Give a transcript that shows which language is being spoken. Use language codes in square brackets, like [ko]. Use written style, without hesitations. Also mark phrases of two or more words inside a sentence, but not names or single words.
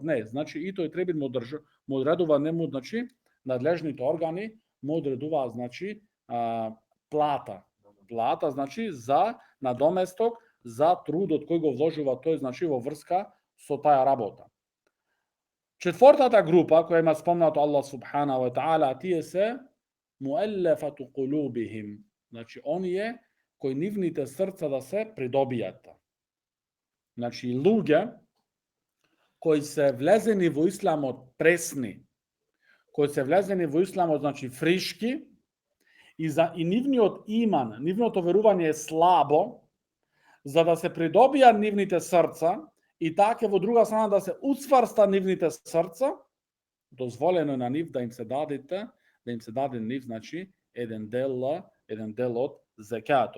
[mk] Не, значи, и тој треба му одредува нему, значи, надлежните органи му одредуваат, значи, плата. Плата, значи, за надоместок, за трудот кој го вложува тој, значи, во врска со таа работа. Четвртата група, која има спомнато Аллах [ar] سبحانه وتعالى, [mk] тие се [ar] المؤلفة قلوبهم. [mk] Значи, оние кои нивните срца да се придобијат. Значи, луѓе кои се влезени во исламот пресни, кои се влезени во исламот, значи, фришки, и нивниот иман, нивното верување е слабо, за да се придобијат нивните срца, и така во друга страна да се уцврста нивните срца, дозволено на нив да им се даде нив, значи, еден дел од зекатот.